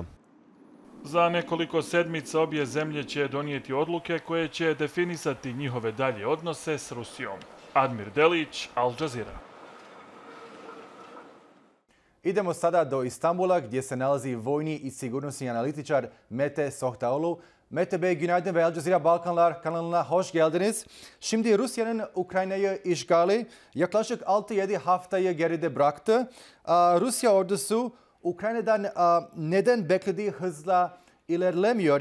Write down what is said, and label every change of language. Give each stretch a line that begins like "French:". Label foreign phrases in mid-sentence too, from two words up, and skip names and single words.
Bosnian: Za nekoliko sedmica obje zemlje će donijeti odluke koje će definisati njihove dalje odnose s Rusijom. Admir Delić, Al Jazeera. Idemo sada do Istanbula gdje se nalazi vojni i sigurnosni analitičar Mete Sohtaoglu.
Turkish: Mete Bey, günaydın ve Al Jazeera Balkanlar kanalına hoş geldiniz. Şimdi Rusya'nın Ukrayna'yı işgali yaklaşık 6-7 haftayı geride bıraktı. Rusya ordusu Ukrayna'dan neden beklediği hızla ilerlemiyor?